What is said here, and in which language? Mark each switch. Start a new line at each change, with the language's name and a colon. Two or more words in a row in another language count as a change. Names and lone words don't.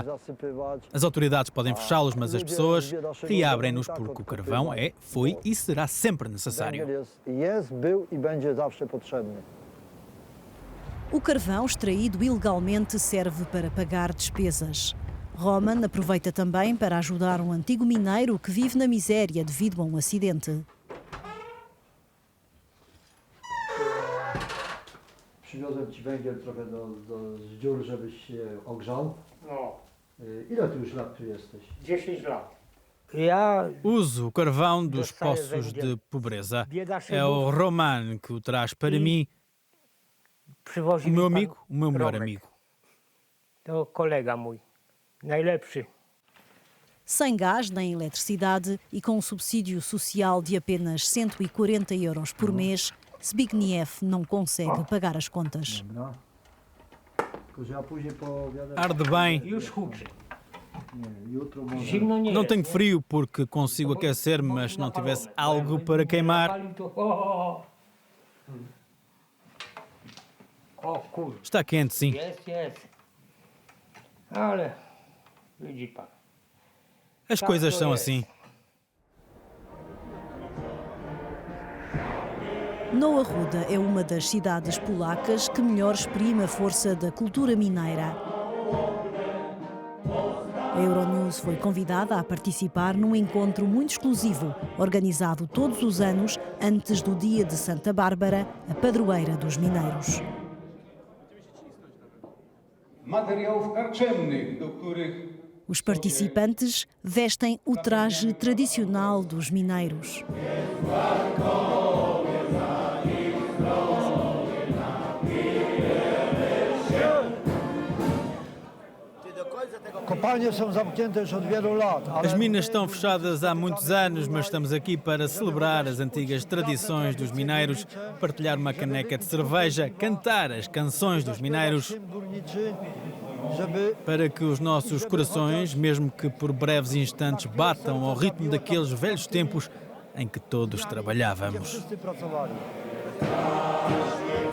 Portuguese: As autoridades podem fechá-los, mas as pessoas reabrem-nos porque o carvão foi e será sempre necessário. O carvão extraído ilegalmente serve para pagar despesas. Roman aproveita também para ajudar um antigo mineiro que vive na miséria devido a um acidente.
Polish: Przywiozłem ci węgiel trochę z dziur, żebyś się ogrzał. No. Ile ty już lat tu jesteś? 10 lat.
Portuguese: Uso o carvão dos poços de pobreza. É o Roman que o traz para mim. O meu amigo, o meu melhor amigo.
Polish: To kolega mój. Najlepszy.
Portuguese: Sem gás nem eletricidade e com um subsídio social de apenas 140 euros por mês, Zbigniew não consegue pagar as contas. Arde bem.
Polish: Jutro może. Zimno nie
Portuguese: Não
Polish: jest,
Portuguese: tenho
Polish: nie?
Portuguese: frio porque consigo aquecer-me, mas se não tivesse algo para queimar,
Polish: Napalił to, o. O kur,
Portuguese: está quente sim.
Polish: jest. Ale widzi pan.
Portuguese: As coisas são assim. Nowa Ruda é uma das cidades polacas que melhor exprime a força da cultura mineira. A Euronews foi convidada a participar num encontro muito exclusivo, organizado todos os anos antes do dia de Santa Bárbara, a padroeira dos mineiros.
Polish: Materiałów karczemnych, do których
Portuguese: Os participantes vestem o traje tradicional dos mineiros.
Polish: Kopalnie są zamknięte już od wielu lat, ale
Portuguese: As minas estão fechadas há muitos anos, mas estamos aqui para celebrar as antigas tradições dos mineiros, partilhar uma caneca de cerveja, cantar as canções dos mineiros,
Polish: tym górniczy, żeby
Portuguese: para que os nossos corações, mesmo que por breves instantes, batam ao ritmo daqueles velhos tempos em que todos trabalhávamos.
Polish: wszyscy pracowali.